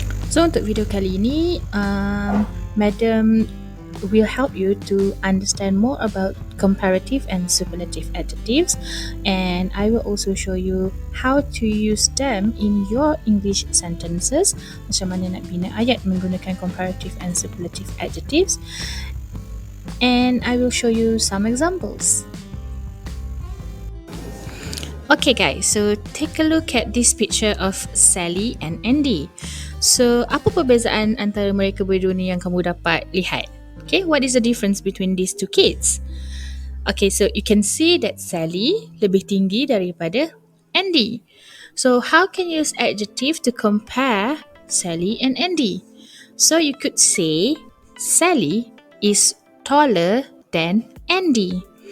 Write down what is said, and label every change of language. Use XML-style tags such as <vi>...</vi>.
<en>So,</en> <ms>untuk video kali ini,</ms> <en>Madam will help you to understand more about comparative and superlative adjectives, and I will also show you how to use them in your English sentences,</en> <ms>macam mana nak bina ayat menggunakan</ms> <en>comparative and superlative adjectives, and I will show you some examples. Okay guys, so take a look at this picture of Sally and Andy.</en> <ms>So, apa perbezaan antara mereka berdua ni yang kamu dapat lihat?</ms> <en>Okay, what is the difference between these two kids? Okay, so you can see that Sally</en> <ms>lebih tinggi daripada</ms> <en>Andy. So, how can you use adjective to compare Sally and Andy? So, you could say Sally is taller than Andy.</en>